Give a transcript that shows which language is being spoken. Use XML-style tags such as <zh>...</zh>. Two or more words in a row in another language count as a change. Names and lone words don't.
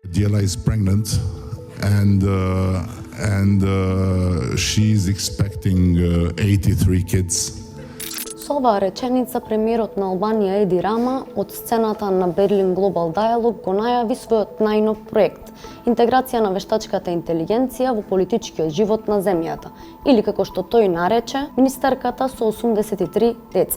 <en>Diela is pregnant and she's expecting 83 kids.</en> <mk>Со оваа реченица премиерот на Албанија Еди Рама од сцената на Berlin Global Dialogue го најави својот најнов проект – интеграција на вештачката интелигенција во политичкиот живот на земјата, или како што тој нарече, министерката со 83 деца.</mk>